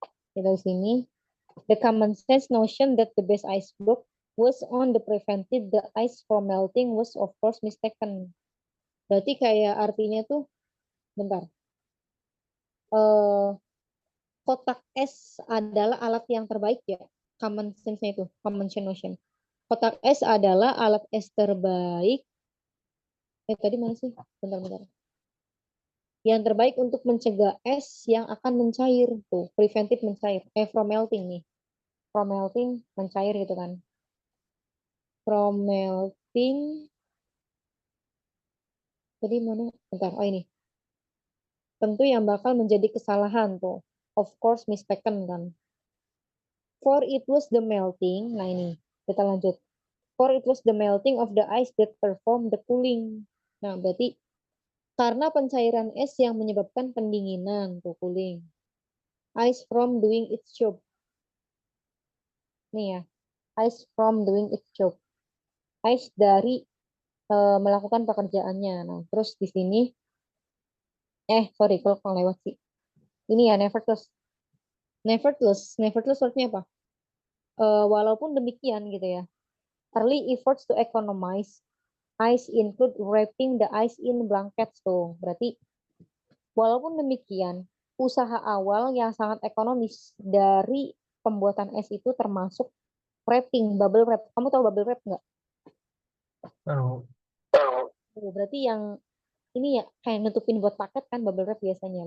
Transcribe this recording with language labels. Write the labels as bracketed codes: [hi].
[id] Dari sini, [en] the common sense notion that the best icebox was on the prevented the ice from melting was of course mistaken. [id] Berarti kayak artinya tuh, bentar. Eh, kotak es adalah alat yang terbaik ya. Common sense-nya itu, common sense notion. Kotak es adalah alat es terbaik. Tadi mana sih? Bentar. Yang terbaik untuk mencegah es yang akan mencair tuh, preventive mencair. [en] From melting [id] nih. From melting mencair gitu kan. From melting. Tadi mana? Bentar. Oh ini. Tentu yang bakal menjadi kesalahan tuh. [en] Of course mistaken kan. For it was the melting. [id] Nah ini. Kita lanjut. [en] For it was the melting of the ice that performed the cooling. [id] Nah, berarti karena pencairan es yang menyebabkan pendinginan, tuh cooling. [en] Ice from doing its job. Nih ya, ice from doing its job. [id] Ice dari melakukan pekerjaannya. Nah, terus di sini, sorry kalau lewat sih. Ini ya, nevertheless. Nevertheless artinya apa? Walaupun demikian gitu ya. [en] Early efforts to economize ice include wrapping the ice in blankets tuh. [id] Berarti walaupun demikian, usaha awal yang sangat ekonomis dari pembuatan es itu termasuk wrapping, bubble wrap. Kamu tahu bubble wrap nggak? Tahu. Berarti yang ini ya kayak nutupin buat paket kan bubble wrap biasanya.